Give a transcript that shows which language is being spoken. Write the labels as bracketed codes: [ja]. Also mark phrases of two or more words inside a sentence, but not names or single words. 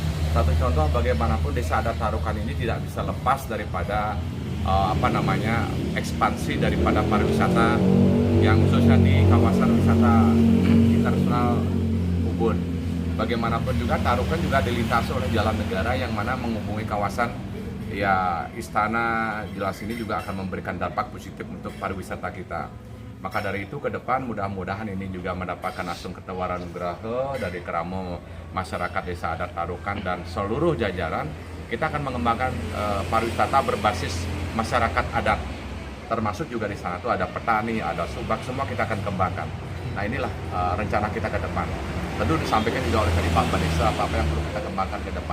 [id] Satu contoh bagaimanapun desa adat Tarukan ini tidak bisa lepas daripada ekspansi daripada pariwisata yang khususnya di kawasan wisata internasional Ubud. Bagaimanapun juga Tarukan juga dilintasi oleh jalan negara yang mana menghubungi kawasan ya istana. Jelas ini juga akan memberikan dampak positif untuk pariwisata kita. Maka dari itu ke depan mudah-mudahan ini juga mendapatkan [ban] asung ketawaran nugraha [id] dari keramo masyarakat desa adat Tarukan dan seluruh jajaran. Kita akan mengembangkan pariwisata berbasis masyarakat adat, termasuk juga di sana tuh ada petani, ada subak, semua kita akan kembangkan. Nah inilah rencana kita ke depan. Tentu disampaikan juga oleh tadi Pak Desa apa yang perlu kita kembangkan ke depan.